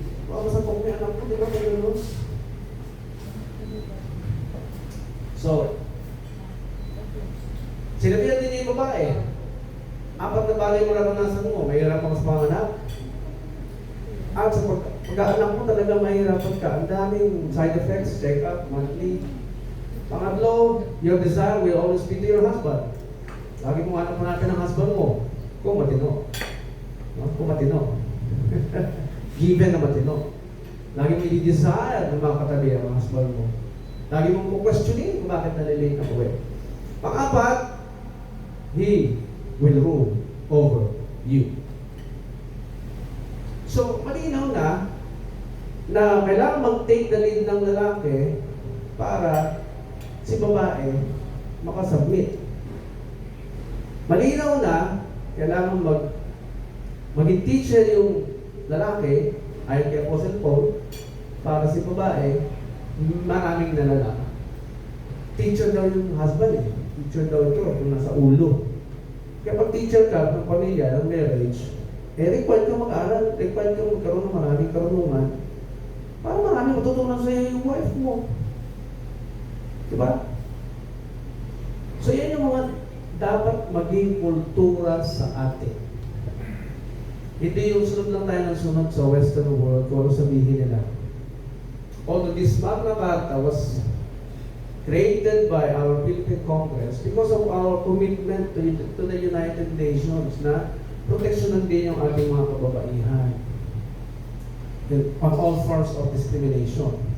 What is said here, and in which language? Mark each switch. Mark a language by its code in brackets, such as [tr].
[tl] Baka masapok may anak mo, di ba? Ano? So, sinabihan din niya yung babae. Apat na bagay mo naranasan mo, mahirapan ka sa panganak. At sa pag-aanak mo talaga mahirapan ka. Ang daming [en] side effects, check-up, monthly. Pangatlo, your desire will always be to your husband. [tl] Lagi mong hanap natin ang husband mo. Kung matino. No? Kung matino. Given na matino. Lagi mong i-desire na makatabi ang husband mo. Lagi mong questionin kung bakit nalilate na uwi. [en] Pang-apat, he will rule over you. [tl] So, malinaw na kailangan mag-take the lead ng lalaki para si babae makasubmit. Malinaw na kailangan maging teacher yung lalaki, ayon kay Apostle Paul, para si babae, maraming nalalaki. Teacher daw yung husband eh. Teacher daw ito, yung nasa ulo. Kaya pag teacher ka ng pamilya, ng marriage, required ka mag-aral, required ka magkaroon ng maraming karunungan para maraming matutunan sa iyo yung wife mo. Diba? So yan yung mga dapat maging kultura sa atin. Hindi yung sunod lang tayo ng sunod sa Western world kung ano sabihin nila. [en] Although this Magna Carta was created by our Philippine Congress because of our commitment to the United Nations [tl] na proteksyonan din yung ating mga kababaihan [en] on all forms of discrimination.